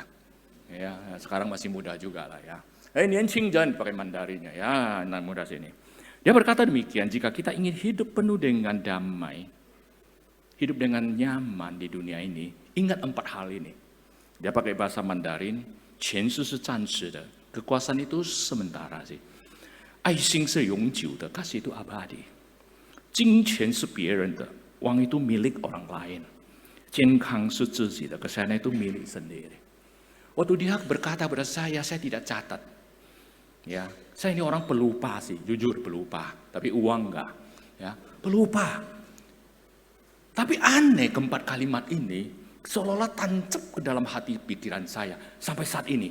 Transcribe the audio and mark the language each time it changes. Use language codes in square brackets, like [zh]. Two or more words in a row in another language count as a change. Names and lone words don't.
[id] Ya, sekarang masih muda juga lah ya. [zh] 还年轻 [id] jangan pakai Mandarinnya ya, anak muda sini. Dia berkata demikian, jika kita ingin hidup penuh dengan damai, hidup dengan nyaman di dunia ini, ingat 4 hal ini. Dia pakai bahasa Mandarin, [zh] 钱是暂时的, [id] kekuasaan itu sementara sih. [zh] 爱心是永久的, [id] kasih itu abadi. [zh] 金钱是别人的, [id] uang itu milik orang lain. [zh] 健康是自己的, [id] kesehatan itu milik sendiri. Waktu dia berkata pada saya tidak catat. Ya, saya ini orang pelupa sih, jujur pelupa, tapi uang enggak. Ya, pelupa. Tapi aneh keempat kalimat ini seolah-olah tancap ke dalam hati pikiran saya sampai saat ini.